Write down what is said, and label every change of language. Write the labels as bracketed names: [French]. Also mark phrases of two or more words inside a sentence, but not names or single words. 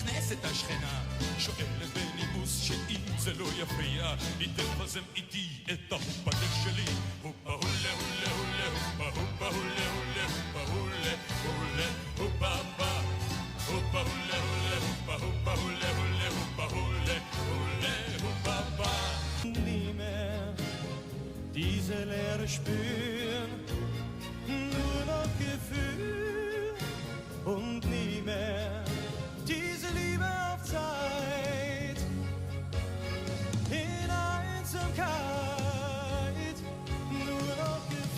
[Hebrew] את השכנה, שואלת בנימוס שאם זה לא יפריע, היא תפזם איתי את ההופניק שלי. הופה הולה הולה הולה, הופה הופה הולה הולה, הופה הולה הולה, הופה הופה, הופה הולה הולה, הופה הופה הולה הולה, הופה הולה הולה, הופה הופה. [German] Nie mehr diese Leere spüren, nur noch Gefühl und nie mehr diese Liebe auf Zeit in Einsamkeit, nur noch